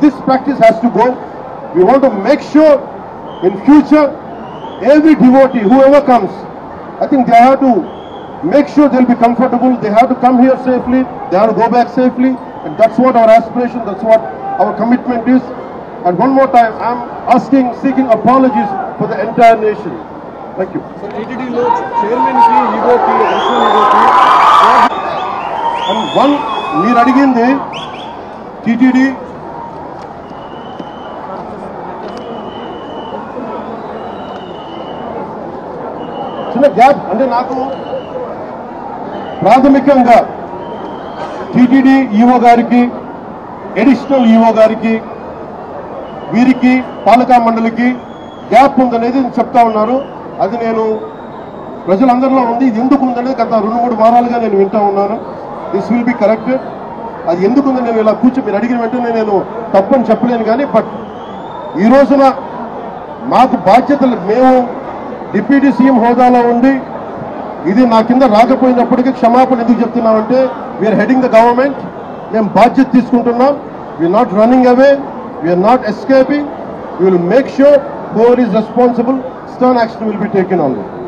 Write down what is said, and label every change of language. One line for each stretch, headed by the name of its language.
English: This practice has to go. We want to make sure in future, every devotee, whoever comes, I think they have to make sure they'll be comfortable. They have to come here safely. They have to go back safely. And that's what our aspiration, that's what our commitment is. And one more time, I'm seeking apologies for the entire nation. Thank you.
Telugu: So టీటీడీలో చైర్మన్కి ఈవోకి additional ఈవోకి
English: And one,
Telugu: మీరు అడిగింది TTD చిన్న gap అంటే నాకు ప్రాథమికంగా TTD EO గారికి, additional EO గారికి, వీరికి పాలకా మండలికి గ్యాప్ ఉందనేది చెప్తా ఉన్నారు. అది నేను ప్రజలందరిలో ఉంది. ఇది ఎందుకు ఉందనేది గత 2-3 వారాలుగా నేను వింటా ఉన్నాను.
English: This will be corrected.
Telugu: అది ఎందుకుందని నేను ఇలా మీరు అడిగిన వెంటనే నేను తప్పని చెప్పలేను. కానీ బట్ ఈ రోజున మాకు బాధ్యతలు, మేము డిప్యూటీ సీఎం హోదాలో ఉండి ఇది నా కింద రాకపోయినప్పటికీ క్షమాపణ ఎందుకు చెప్తున్నామంటే,
English: We are heading the government.
Telugu: మేము బాధ్యత తీసుకుంటున్నాం.
English: We are not running away, we are not escaping. We will make sure whoever is responsible, stern action will be taken on them.